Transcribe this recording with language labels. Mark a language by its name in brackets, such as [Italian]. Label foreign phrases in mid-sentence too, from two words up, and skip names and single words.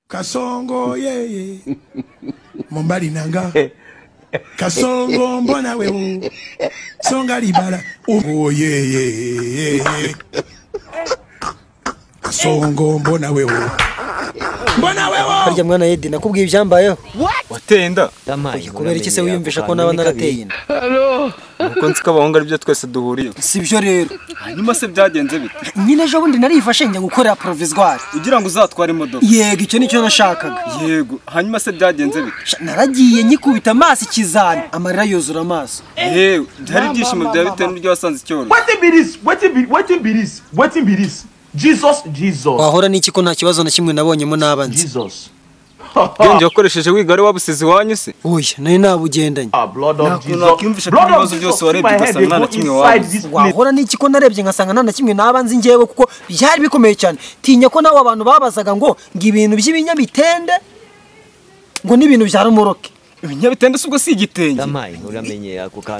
[Lingala] Kasongo ye Mombali nanga Kasongo mbona wewe Songa libala oh ye Kasongo mbona wewe [Kinyarwanda] harya mwana Edi nakubwiye ibyambayeho watenda kubera iki se wiyumvisha ko naba narateye inda uko nzika abahungu ari byo twese duhuriye sibyo rero hanyuma se byagenze bite nyine ejo bundi narifashe njya gukorera provisoire ugira ngo uzatware imodoka yego icyo nicyo nashakaga yego hanyuma se byagenze bite naragiye nyikubita amaso ikizana amarira yuzura amaso byari ibyishimo bya bitewe n'ibyo wasanze cyoro [English] Waiting be this Jesus [Kinyarwanda] wahora n'iki ko nta kibazo na kimwe nabonyemo nabanze Bwenge wakoresheje wiga ari wabusizi wanyu se oya nari nabugendanye [English] blood of Jesus [Kinyarwanda] nakimvisha ko ibibazo byose warebye ugasanga nta na kimwe wabuze wahora n'iki ko narebye ngasanga nta na kimwe nabanze njyewe kuko byari bikomeye cyane tinya ko nawe abantu babazaga ngo ibintu by'ibinyamitende ngo n'ibintu bya rumoroke ibinyabitende ubwo si igitenge uramenye ako kantu